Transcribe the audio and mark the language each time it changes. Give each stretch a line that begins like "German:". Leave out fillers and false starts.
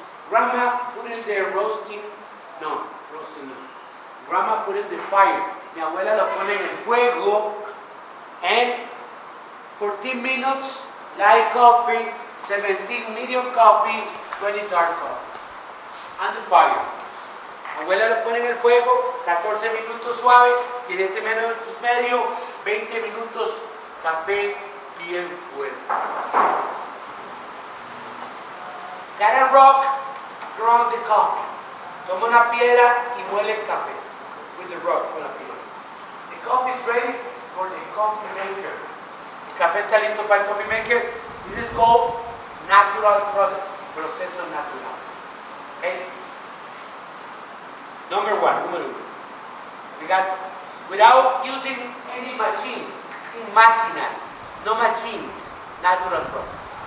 English: Grandma put in the roasting. No, roasting no. Grandma put in the fire.
Spanish: Mi abuela lo pone en el fuego.
English: And 14 minutes, light coffee. 17 medium coffee. 20 dark coffee. And the fire.
Spanish: Abuela lo pone en el fuego, 14 minutos suave, 17 minutos medio, 20 minutos café bien fuerte.
English: Got a rock, ground the coffee.
Spanish: Toma una piedra y muele el café.
English: With the rock,
Spanish: con la piedra.
English: The coffee is ready for the coffee maker.
Spanish: El café está listo para el coffee maker.
English: This is called natural process,
Spanish: proceso natural.
English: Okay? Number one,
Spanish: número uno.
English: We got, without using any machine,
Spanish: sin máquinas,
English: no machines, natural process.